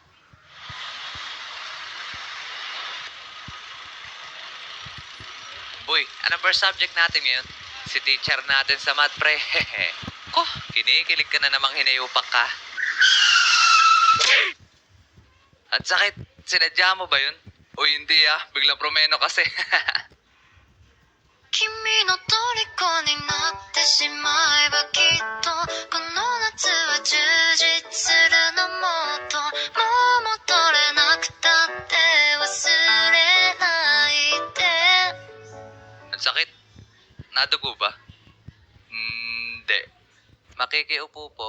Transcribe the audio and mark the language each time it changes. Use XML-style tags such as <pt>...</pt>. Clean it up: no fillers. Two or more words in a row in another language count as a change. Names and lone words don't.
<tl>Boy, anong</tl> <en>first subject</en> <tl>natin ngayon? Si teacher natin sa math, pre. Ko, kinikilig ka na namang hinayupak ka. At sakit, sinadya mo ba yun? O hindi biglang promeno kasi.</tl> <ja>君の虜になってしまえばきっとこの夏は充実するのもっともう戻れなくたって忘れないで</ja> <tl>Ang sakit. Nadugo ba? Hindi. Makikiupo po.</tl>